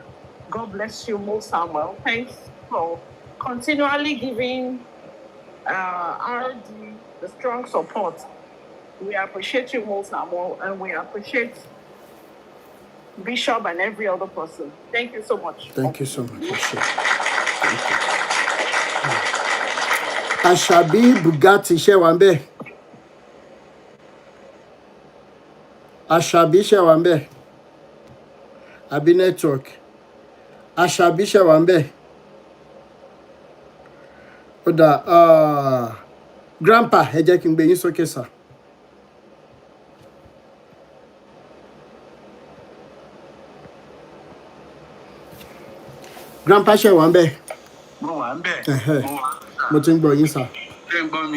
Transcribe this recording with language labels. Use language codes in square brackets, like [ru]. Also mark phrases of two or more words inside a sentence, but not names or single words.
[en] God bless you, Mo Samuel. Thanks for continually giving RD the strong support We appreciate you most and more, and we appreciate Bishop and every other person. Thank you so much. Thank you so much. [yo] Ashabi Bugatti Shewambe. Ashabi Shewambe. Abi network. Ashabi Shewambe. Oda Grandpa, ẹ jẹ́ kí n gbé yín sókè sà. Grandpa Shewambe. Mo wà ń bẹ̀. Mo ti ń gbọ́ yín sà. Ṣé ń gbọ́ mi?